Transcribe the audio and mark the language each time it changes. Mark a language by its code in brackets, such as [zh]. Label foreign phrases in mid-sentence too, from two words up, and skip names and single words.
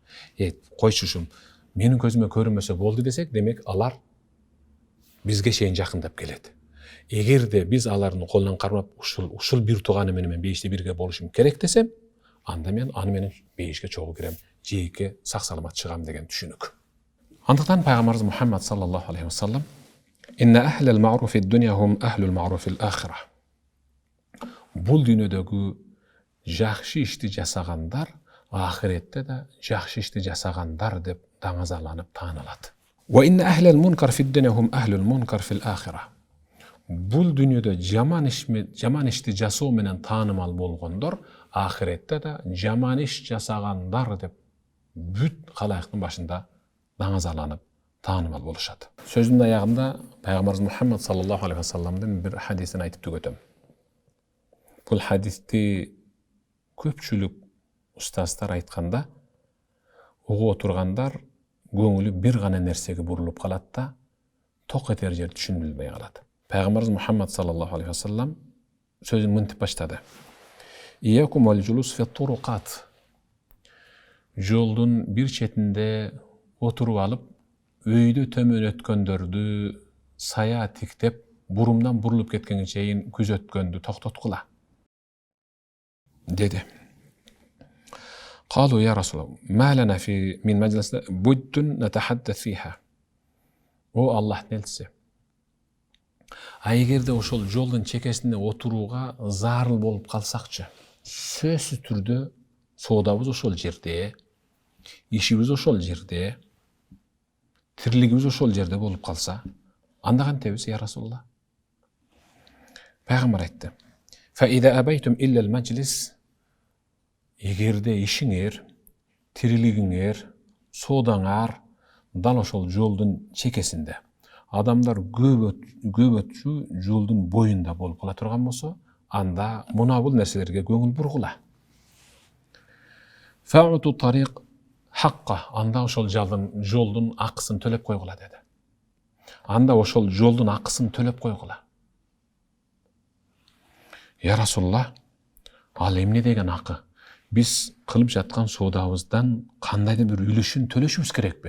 [ky] Койчушум, менин көзүмө көрүнбөсө болду десек, демек алар бизге чейин жакындап келет. Эгерде биз алардын колунан кармап, ушул бир тууганы менен бейиште бирге болушум керек десем, анда мен аны менен бейишке чогуу кирем, жээкке сак саламат чыгам деген түшүнүк. Андыктан пайгамбарыбыз Мухаммад [ar] صلى الله عليه وسلم إن أهل المعروف في الدنيا هم أهل المعروف في الآخرة." [ky] Бул дүйнөдөгү жакшы ишти жасагандар ахиретте да жакшы ишти жасагандар деп даңазаланып таанылат. [ar] "وإن أهل المنكر في الدنيا هم أهل المنكر في الآخرة." [ky] Бул дүйнөдө жаман ишти жасоо менен таанымал болгондор ахиретте да жаман иш жасагандар деп бүт калайыктын башында даңазаланып таанымал болушат. Сөзүмдүн аягында пайгамбарыбыз Мухаммад [ar] صلى الله عليه وسلم [ky] бир хадисин айтып түгөтөм. Бул хадисти көпчүлүк устаздар айтканда, угуп отургандар көңүлү бир гана нерсеге бурулуп калат да, ток этер жер түшүнүлбөй калат. Пайгамбарыбыз Мухаммад [ar] صلى الله عليه وسلم [ky] сөзүн мынтип баштады: [ar] "إياكم والجلوس في الطرقات." [ky] Жолдун бир четинде отуруп алып, өйдө төмөн өткөндөрдү сая тиктеп, бурумдан бурулуп кеткенге чейин күзөткөндү токтоткула деди. [ar] قالوا يا رسول الله ما لنا في من مجلسنا بد نتحدث فيها. [ky] О Аллахтын элчиси, эгерде ошол жолдун чекесинде отурууга зарыл болуп калсакчы, сөзсүз түрдө соодабыз ошол жерде, ишибиз ошол жерде, тирилигибиз ошол жерде болуп калса, анда кантебиз [ar] يا رسول الله? [ky] Пайгамбар айтты: [ar] "فإذا أبيتم إلا المجلس." [ky] Эгерде ишиңер, тирилигиңер, соодаңар дал ошол жолдун чекесинде, адамдар көп өтчү жолдун боюнда болуп кала турган болсо, анда мына бул нерселерге көңүл бургула. [ar] فأعطوا الطريق حقه, [ky] анда ошол жолдун акысын төлөп койгула деди. Анда ошол жолдун акысын төлөп койгула. [ar] يا رسول الله, [ky] ал эмне деген акы? Биз кылып жаткан соодабыздан кандайдыр бир үлүшүн төлөшүбүз керекпи?